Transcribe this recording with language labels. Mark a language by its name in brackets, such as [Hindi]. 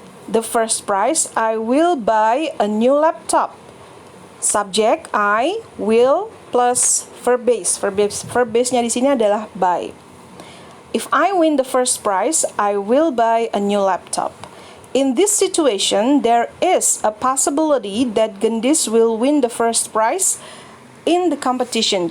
[English] The first prize, I will buy a new laptop. Subject, I will plus verb base. [Indonesian] Verb base-nya di sini adalah buy. [English] If I win the first prize, I will buy a new laptop. In this situation, there is a possibility that Gendis will win the first prize in the competition.